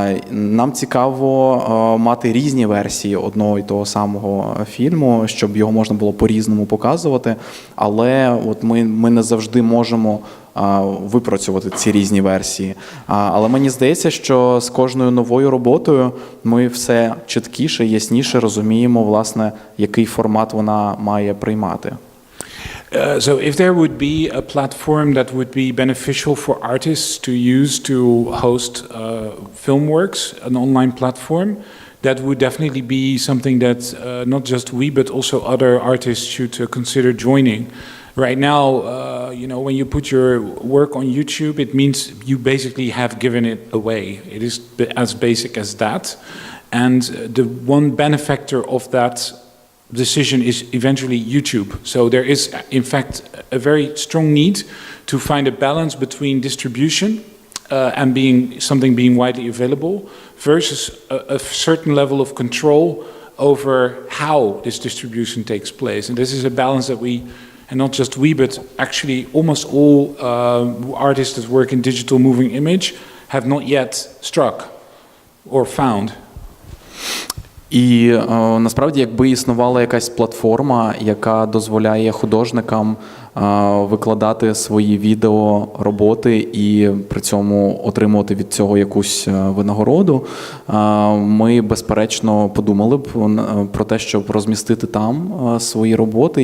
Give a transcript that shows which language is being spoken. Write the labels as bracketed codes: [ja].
[uk] Нам цікаво мати різні версії одного і того самого фільму, щоб його можна було по-різному показувати, але от ми не завжди можемо випрацювати ці різні версії. Але мені здається, що з кожною новою роботою ми все чіткіше, ясніше розуміємо, власне, який формат вона має приймати. [en] So if there would be a platform that would be beneficial for artists to use to host film works, an online platform, that would definitely be something that not just we but also other artists should consider joining. Right now, when you put your work on YouTube, it means you basically have given it away. It is as basic as that. And the one benefactor of that decision is eventually YouTube. So there is, in fact, a very strong need to find a balance between distribution and something being widely available versus a certain level of control over how this distribution takes place. And this is a balance that we, and not just we, but actually almost all artists that work in digital moving image have not yet struck or found. [uk] І насправді, якби існувала якась платформа, яка дозволяє художникам викладати свої відеороботи і при цьому отримувати від цього якусь винагороду, ми, безперечно, подумали б про те, щоб розмістити там свої роботи.